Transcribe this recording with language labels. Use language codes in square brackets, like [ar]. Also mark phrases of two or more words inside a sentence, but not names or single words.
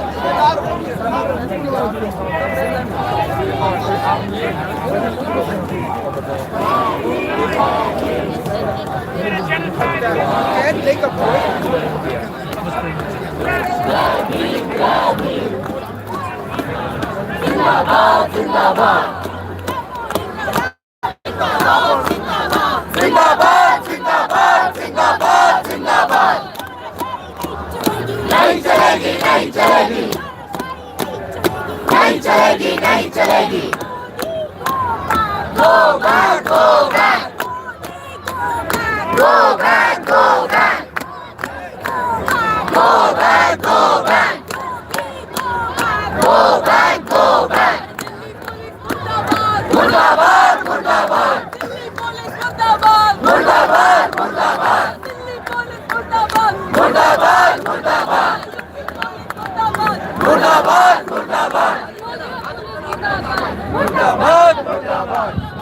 [en] Can't take a break. [hi] ज़िंदाबाद, ज़िंदाबाद. ज़िंदाबाद, ज़िंदाबाद, ज़िंदाबाद, ज़िंदाबाद. नहीं चलेगी, नहीं चलेगी, नहीं चलेगी, नहीं चलेगी. [en] Go back, go back, go back, go back, go back, go back, go back, go back. [hi] मुर्दाबाद, मुर्दाबाद. मुर्दाबाद, मुर्दाबाद. मुर्दाबाद, मुर्दाबाद. मुर्दाबाद, मुर्दाबाद. मुर्दाबाद, मुर्दाबाद.